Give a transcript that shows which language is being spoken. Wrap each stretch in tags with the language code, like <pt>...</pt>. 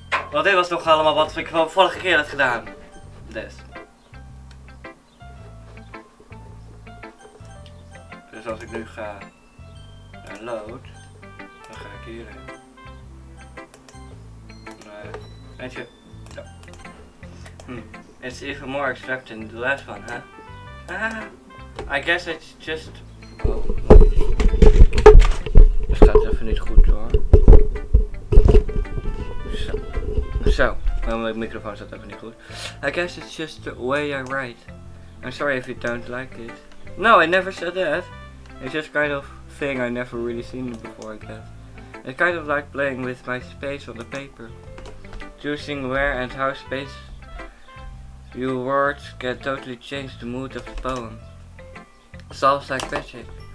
<nl>Want dit was nog allemaal wat ik van vorige keer had gedaan. Dus als ik nu ga naar load, dan ga ik hierheen. Nee, weet je, zo.</nl> <en>It's even more abstract than the last one, huh? I guess it's just... Oh.</en> <nl>Het gaat even niet goed hoor. Zo, mijn microfoon staat even niet goed.</nl> <en>I guess it's just the way I write. I'm sorry if you don't like it. No, I never said that. It's just kind of thing I never really seen before, I guess. It's kind of like playing with my space on the paper. Choosing where and how space your words can totally change the mood of the poem. Solves like magic.</en>